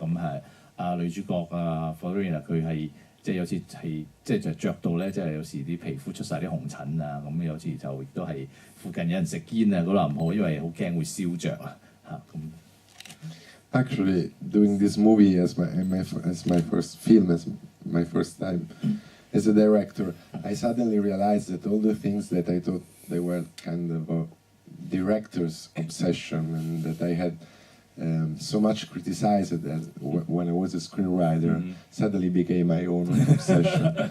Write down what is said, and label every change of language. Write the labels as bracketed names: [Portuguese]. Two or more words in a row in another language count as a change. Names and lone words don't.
[Cantonese] 咁係女主角Florina 佢係即係有時係即係着到咧，即係有時啲皮膚出晒啲紅疹啊，咁有時就亦都係附近有人食煙啊，嗰度唔好，因為好驚會燒着啊咁。 [English] Actually, doing this movie as my first film, as my first time as a director, I suddenly realized that all the things that I thought they were kind of a director's obsession, and that I had so much criticized when I was a screenwriter, suddenly became my own obsession.